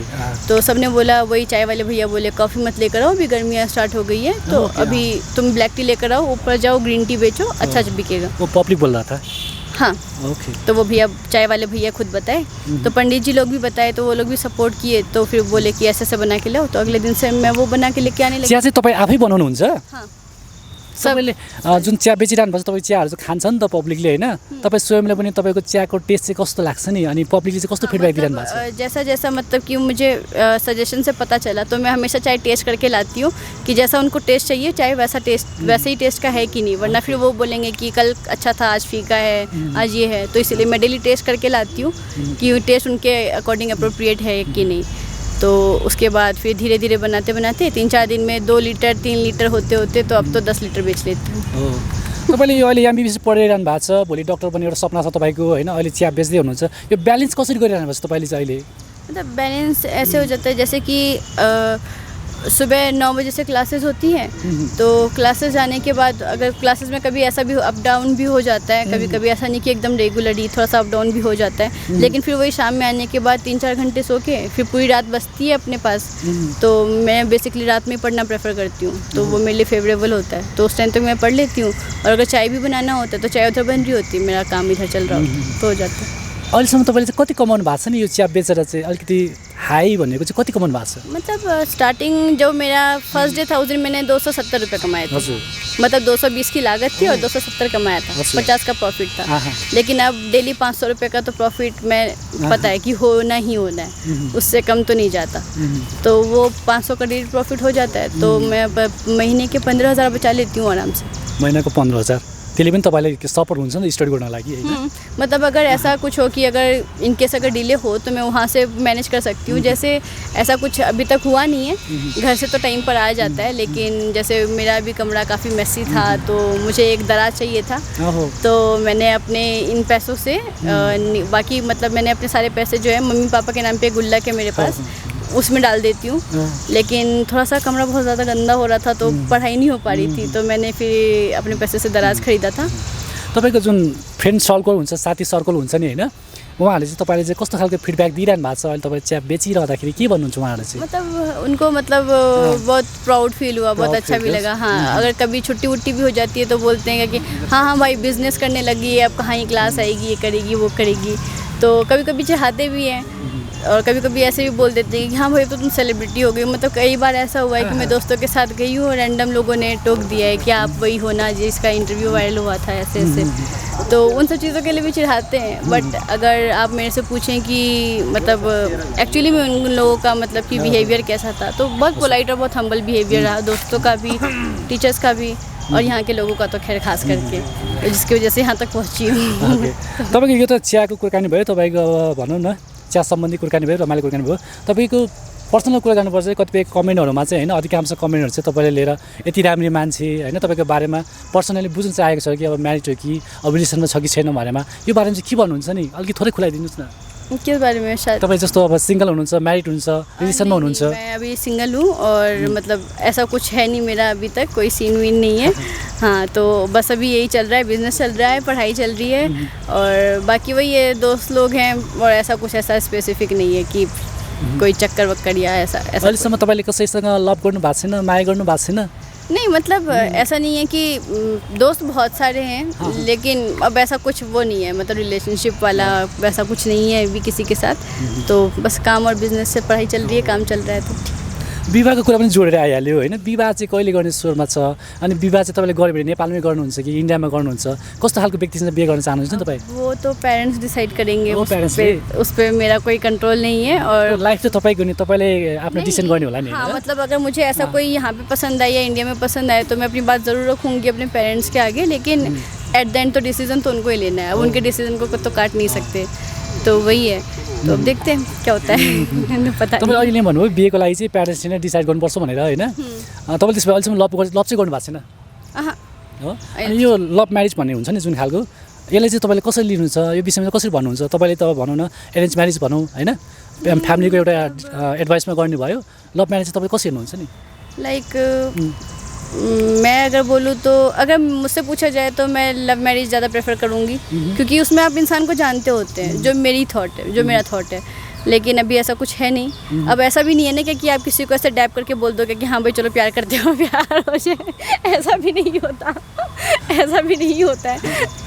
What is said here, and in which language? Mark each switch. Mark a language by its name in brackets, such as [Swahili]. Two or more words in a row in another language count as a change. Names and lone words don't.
[Hindi] तो सबने बोला, वही चाय वाले भैया बोले कॉफ़ी मत लेकर आओ, अभी गर्मियाँ स्टार्ट हो गई है, तो अभी तुम [English] black tea [Hindi] लेकर आओ, ऊपर जाओ [English] green tea [Hindi] बेचो, अच्छा बिकेगा। वो पब्लिक बोल रहा था? हाँ, तो वो भैया, चाय वाले भैया खुद बताए, तो पंडित जी लोग भी बताए, तो वो लोग भी सपोर्ट किए, तो फिर बोले कि ऐसे बना के लाओ, तो अगले दिन से मैं वो बना के लेके आने लगी। [Nepali] चिया चाहिँ तपाईँ आफै बनाउनुहुन्छ? [Hindi] हाँ, [Nepali] सबैले जुन चिया बेचिरहनु पर्छ, तपाईँ चियाहरू चाहिँ खान्छ नि त पब्लिकले होइन, तपाईँ स्वयंले पनि तपाईँको चियाको टेस्ट चाहिँ कस्तो लाग्छ नि, अनि पब्लिकले चाहिँ कस्तो फिडब्याक दिइरहनु भएको छ? [Hindi] जैसा जैसा मतलब कि मुझे सजेशन से पता चला, तो मैं हमेशा चाय टेस्ट करके लाती हूँ कि जैसा उनको टेस्ट चाहिए चाय वैसे ही टेस्ट का है कि नहीं, वरना फिर वो बोलेंगे कि कल अच्छा था, आज फीका है, आज ये है। तो इसलिए मैं डेली टेस्ट करके लाती हूँ कि टेस्ट उनके [English] according appropriate [Hindi] है कि नहीं। तो उसके बाद फिर धीरे धीरे बनाते 3-4 दिन में 2 लीटर 3 लीटर होते तो अब तो 10 लीटर बेच लेती हूँ। [Nepali] तपाईँले यो अहिले एमबिबिएस पढिरहनु भएको छ, भोलि डक्टर बन्ने एउटा सपना छ तपाईँको होइन, अहिले चिया बेच्दै हुनुहुन्छ, यो ब्यालेन्स कसरी गरिरहनु भएको छ तपाईँले चाहिँ अहिले? [Hindi] मतलब बैलेंस ऐसे हो जाता है जैसे कि सुबह 9 बजे से क्लासेस होती हैं, तो क्लासेस जाने के बाद अगर क्लासेस में कभी ऐसा भी [English] up down [Hindi] भी हो जाता है, कभी कभी ऐसा नहीं कि एकदम रेगुलरली, थोड़ा सा [English] up down [Hindi] भी हो जाता है, लेकिन फिर वही शाम में आने के बाद 3-4 घंटे सो के फिर पूरी रात बचती है अपने पास, तो मैं बेसिकली रात में पढ़ना प्रेफर करती हूँ, तो वो मेरे लिए फेवरेबल होता है, तो उस टाइम तक मैं पढ़ लेती हूँ। और अगर चाय भी बनाना होता है तो चाय उधर बन रही होती है, मेरा काम इधर चल रहा होता, तो हो जाता है। [Nepali] अहिलेसम्म तपाईँले चाहिँ कति कमाउनु भएको छ नि यो चिया बेचेर चाहिँ? अलिकति हाई भनेको चाहिँ कति कमाउनु भएको छ? [Hindi] मतलब स्टार्टिंग जब मेरा [English] first day [Hindi] था उस दिन मैंने 270 रुपये कमाए थे। मतलब 220 की लागत थी और 270 कमाया था, 50 का प्रॉफिट था। लेकिन अब डेली 500 रुपये का तो प्रॉफिट मैं पता है कि होना ही होना है, उससे कम तो नहीं जाता, तो वो 500 का [English] daily profit [Hindi] हो जाता है, तो मैं महीने के 15,000 बचा लेती हूँ आराम से। [Nepali] महीने को 15,000? त्यसले पनि तपाईँलाई सपोर्ट हुन्छ नि त स्टडी गर्न लागि हैन? [Hindi] मतलब अगर ऐसा कुछ हो कि अगर इनकेस अगर डिले हो तो मैं वहाँ से मैनेज कर सकती हूँ। जैसे ऐसा कुछ अभी तक हुआ नहीं है, घर से तो टाइम पर आ जाता है, लेकिन जैसे मेरा भी कमरा काफ़ी मेसी था तो मुझे एक दराज चाहिए था, तो मैंने अपने इन पैसों से बाकी मतलब मैंने अपने सारे पैसे जो है मम्मी पापा के नाम पे गुल्लक है मेरे पास, उसमें डाल देती हूँ। लेकिन थोड़ा सा कमरा बहुत ज़्यादा गंदा हो रहा था तो पढ़ाई नहीं हो पा रही थी, तो मैंने फिर अपने पैसे से दराज खरीदा था। [Nepali] तपाईँको जुन फ्रेन्ड सर्कल हुन्छ, साथी सर्कल हुन्छ नि हैन, उहाँहरूले चाहिँ तपाईँले चाहिँ कस्तो खालको फिडब्याक दिइरहनु भएको छ? अहिले तपाईँ चिया बेचिरहँदाखेरि के भन्नुहुन्छ उहाँहरूले चाहिँ? [Hindi] मतलब उनको मतलब बहुत [English] proud feel [Hindi] हुआ, बहुत अच्छा भी लगा। हाँ, अगर कभी छुट्टी वुट्टी भी हो जाती है तो बोलते हैं कि हाँ हाँ भाई बिज़नेस करने लगी है, अब कहाँ ही क्लास आएगी, ये करेगी वो करेगी, तो कभी कभी चाहते भी हैं और कभी कभी ऐसे भी बोल देते हैं कि हाँ भाई तो तुम सेलिब्रिटी हो गई। मतलब कई बार ऐसा हुआ है कि मैं दोस्तों के साथ गई हूँ और रैंडम लोगों ने टोक दिया है कि आप वही हो ना जिसका इंटरव्यू वायरल हुआ था, ऐसे ऐसे। तो उन सब चीज़ों के लिए भी चिढ़ाते हैं। बट अगर आप मेरे से पूछें कि मतलब एक्चुअली में उन लोगों का मतलब कि बिहेवियर कैसा था, तो बहुत पोलाइट और बहुत [English] humble behaviour [Hindi] रहा, दोस्तों का भी, टीचर्स का भी, और यहाँ के लोगों का तो खैर खास करके, जिसकी वजह से यहाँ तक पहुँची हूँ। [Nepali] तपाईँको यो त चियाको कुराकानी भयो, तपाईँको भनौँ न चिया सम्बन्धी कुराकानी भयो, रमाइलो कुराकानी भयो। तपाईँको पर्सनल कुरा गर्नुपर्छ कतिपय कमेन्टहरूमा चाहिँ हैन, अधिकांश कमेन्टहरू चाहिँ तपाईँले लिएर यति राम्री मान्छे हैन, तपाईँको बारेमा पर्सनली बुझ्न चाहेको छ कि अब म्यारिड हो कि अब रिलेसनमा छ कि छैन भनेमा, यो बारेमा चाहिँ के भन्नुहुन्छ नि, अलिकति थोरै खुलाइदिनुहोस् न। [Hindi] किस बारे में? शायद [Nepali] तपाईँ जस्तो अब सिंगल हुनुहुन्छ, म्यारिड हुनुहुन्छ, रिलेसनमा हुनुहुन्छ? [Hindi] मैं अभी सिंगल हूँ और मतलब ऐसा कुछ है नहीं मेरा अभी तक, कोई सीन वीन नहीं है। हाँ, तो बस अभी यही चल रहा है, बिजनेस चल रहा है, पढ़ाई चल रही है, और बाकी वही ये दोस्त लोग हैं, और ऐसा कुछ ऐसा स्पेसिफिक नहीं है कि कोई चक्कर वक्कर या ऐसा ऐसा। [Nepali] अहिलेसम्म तपाईँले कसैसँग लभ गर्नु भएको छैन, माया गर्नु भएको छैन? [Hindi] नहीं, मतलब ऐसा नहीं है कि दोस्त बहुत सारे हैं, लेकिन अब ऐसा कुछ वो नहीं है, मतलब रिलेशनशिप वाला वैसा कुछ नहीं है अभी किसी के साथ। तो बस काम और बिजनेस से पढ़ाई चल रही है, काम चल रहा है। तो [Nepali] विवाहको कुरा पनि जोडेर आइहाल्यो हैन, विवाह चाहिँ कहिले गर्ने स्वरमा छ? अनि विवाह चाहिँ तपाईँले गर्यो भने नेपालमै गर्नुहुन्छ कि इन्डियामा गर्नुहुन्छ? कस्तो खालको व्यक्तिसँग बिहे गर्न चाहनुहुन्छ नि तपाईँ? [Hindi] वो तो पेरेंट्स डिसाइड करेंगे, वो उस पे मेरा कोई कंट्रोल नहीं है। और [Nepali] लाइफ चाहिँ तपाईँको नि, तपाईँले आफ्नो डिसिजन गर्ने होला नि। [Hindi] हाँ, मतलब अगर मुझे ऐसा कोई यहाँ पे पसंद आए या इंडिया में पसंद आए तो मैं अपनी बात ज़रूर रखूँगी अपने पेरेंट्स के आगे, लेकिन [English] at the end [Hindi] तो डिसीजन तो उनको ही लेना है, अब उनके डिसीजन को तो काट नहीं सकते, तो वही है। तो अब देखते हैं क्या होता है। पता [Nepali] तपाईँ अहिले भन्नुभयो बिहेको लागि चाहिँ प्यारेन्ट्सले नै डिसाइड गर्नुपर्छ भनेर हैन, तपाईँले त्यसमा अहिलेसम्म लभ चाहिँ गर्नु भएको छैन हो? अनि यो [English] love marriage [Nepali] भन्ने हुन्छ नि जुन खालको, यसलाई चाहिँ तपाईँले कसरी लिनुहुन्छ, यो विषयमा कसरी भन्नुहुन्छ? तपाईँले त भनौँ न [English] arrange marriage [Nepali] भनौँ हैन, फ्यामिलीको एउटा एडभाइसमा गर्नुभयो, [English] love marriage [Nepali] चाहिँ तपाईँ कसरी हेर्नुहुन्छ नि? [Hindi] लाइक मैं अगर बोलूँ तो अगर मुझसे पूछा जाए तो मैं [English] love marriage [Hindi] ज़्यादा प्रेफर करूँगी, क्योंकि उसमें आप इंसान को जानते होते हैं, जो मेरी थॉट है, जो मेरा थॉट है। लेकिन अभी ऐसा कुछ है नहीं। अब ऐसा भी नहीं है ना कि आप किसी को ऐसे डैप करके बोल दोगे कि हाँ भाई चलो प्यार करते हो, प्यार हो जाए, ऐसा भी नहीं होता, ऐसा भी नहीं होता है।